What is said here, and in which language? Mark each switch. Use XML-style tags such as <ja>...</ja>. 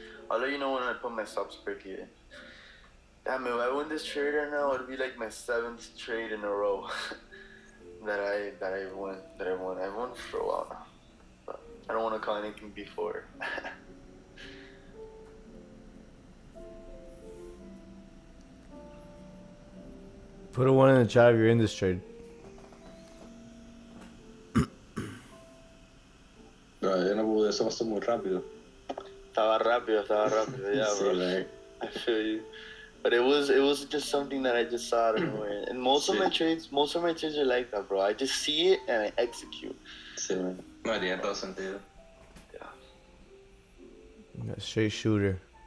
<en>I'll let you know when I put my stops break in. Damn, if I win this trade right now, it'll be like my 7th trade in a row that I won. I've won for a while now, but I don't want to call anything before. Put a 1 in the chat if you're in this trade.</en> <es>Yo no pude, eso pasó muy rápido. Estaba rápido, yeah, Sí,</es> <en>bro. right. I feel you. But it was just something that I just saw out of nowhere. And most of my trades are like that, bro. I just see it and I execute.</en> <es>Sí, man. No, tiene todo sentido.</es> <en>Yeah. Straight shooter.</en>